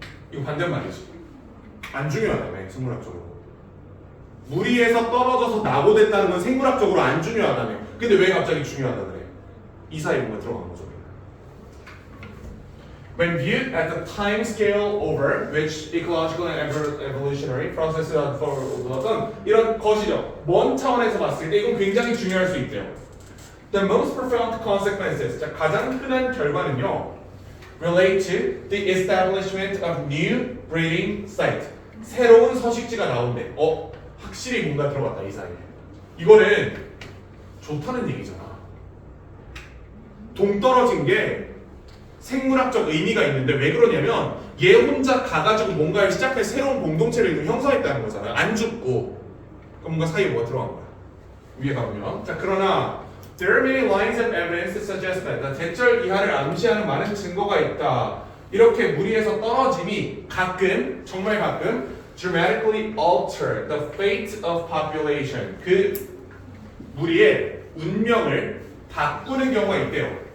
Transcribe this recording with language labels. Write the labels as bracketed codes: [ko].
[ko] 이거 반대말이지. 안 중요하다며, 생물학적으로. 무리에서 떨어져서 낙오됐다는 건 생물학적으로 안 중요하다며. 근데 왜 갑자기 중요하다 그래? 이 사이에 뭔가 들어간 거죠. [en] When viewed at the time scale over which ecological and evolutionary processes unfold, [ko] 이런 것이죠. 먼 차원에서 봤을 때 이건 굉장히 중요할 수 있대요. [en] The most profound consequences, [ko] 자, 가장 흔한 결과는요, [en] relate to the establishment of new breeding site. [ko] 새로운 서식지가 나온대. 확실히 뭔가 들어갔다 이 사이에. 이거는 좋다는 얘기잖아. 동떨어진 게 생물학적 의미가 있는데 왜 그러냐면 얘 혼자 가가지고 뭔가를 시작해서 새로운 공동체를 형성했다는 거잖아요. 안 죽고. 그럼 뭔가 사이에 뭐가 들어간 거야. 위에 가보면. 자, 그러나 [en] there are many lines of evidence to suggest that [ko] 대절 이하를 암시하는 많은 증거가 있다. 이렇게 무리에서 떨어짐이 가끔, 정말 가끔 [en] dramatically alter the fate of population. [ko] 그 무리의 운명을 바꾸는 경우가 있대요.